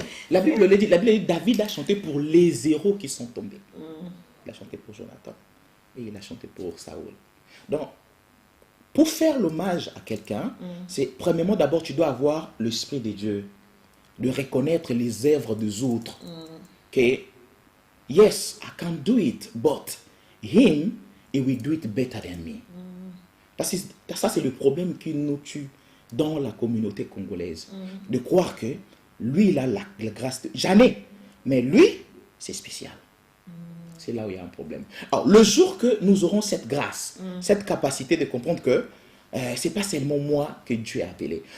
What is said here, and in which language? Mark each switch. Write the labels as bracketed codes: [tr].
[fr] La Bible le dit, David a chanté pour les héros qui sont tombés. Il a chanté pour Jonathan et il a chanté pour Saoul. Donc, pour faire l'hommage à quelqu'un, c'est premièrement, d'abord, tu dois avoir l'esprit de Dieu, de reconnaître les œuvres des autres. Que, [en] yes, I can do it, but him, he will do it better than me. [fr] Ça, c'est le problème qui nous tue dans la communauté congolaise. De croire que lui, il a la grâce de... Jamais. Mais lui, c'est spécial. C'est là où il y a un problème. Alors, le jour que nous aurons cette grâce, cette capacité de comprendre que c'est pas seulement moi que Dieu a appelé.